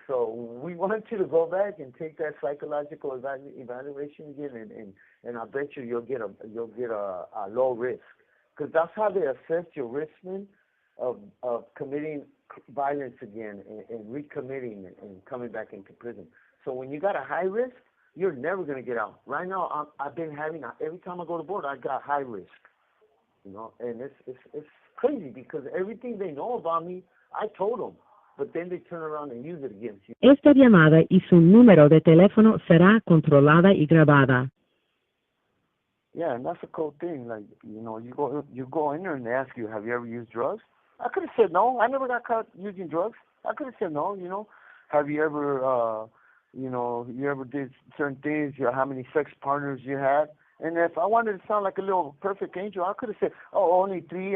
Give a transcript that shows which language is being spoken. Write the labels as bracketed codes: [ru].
[en] So we want you to go back and take that psychological evaluation again, and I bet you'll get a low risk, because that's how they assess your risk, man, of committing violence again and recommitting and coming back into prison. So when you got a high risk, you're never gonna get out. Right now, I've been having every time I go to board, I got high risk, and it's crazy because everything they know about me, I told them, but then they turn around and use it against you. [es] Esta llamada y su número de teléfono será controlada y grabada. [en] Yeah, and that's a cool thing. Like, you go in there and they ask you, have you ever used drugs? I could have said no. I never got caught using drugs. I could have said no. Have you ever, you ever did certain things? How many sex partners you had? And if I wanted to sound like a little perfect angel, I could have said, oh, only 3.